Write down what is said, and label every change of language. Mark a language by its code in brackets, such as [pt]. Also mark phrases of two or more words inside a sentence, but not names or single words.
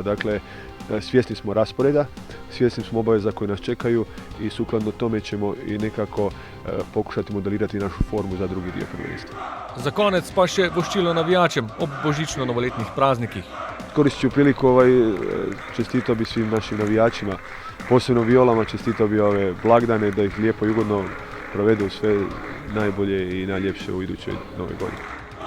[hr] Dakle, svjesni smo rasporeda, svjesni smo obaveza koje nas čekaju i sukladno tome ćemo i nekako pokušati modelirati našu formu za drugi dio prvenstva. [sl] Za konec pa še voščilo navijačem ob božično-novoletnih praznikih. [hr] Koristit ću priliku, čestitao bi svim našim navijačima, posebno Violama, čestitao bi ove blagdane, da ih lijepo i ugodno provedu sve najbolje i najljepše u idućoj nove godini.